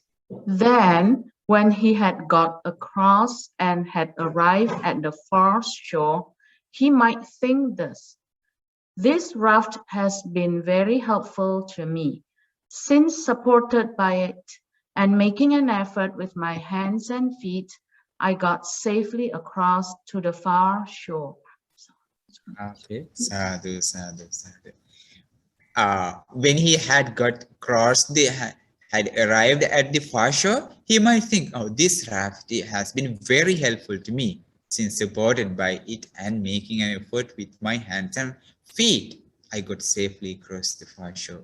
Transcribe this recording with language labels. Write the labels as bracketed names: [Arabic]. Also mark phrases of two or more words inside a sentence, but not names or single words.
[English] Then, when he had got across and had arrived at the far shore, he might think thus: This raft has been very helpful to me. Since supported by it and making an effort with my hands and feet, I got safely across to the far shore. [Pali] Okay, sadhu, sadhu, sadhu. [English] When he had got crossed had arrived at the far shore, he might think, oh, this raft has been very helpful to me, since supported by it and making an effort with my hands and feet, I got safely across the far shore.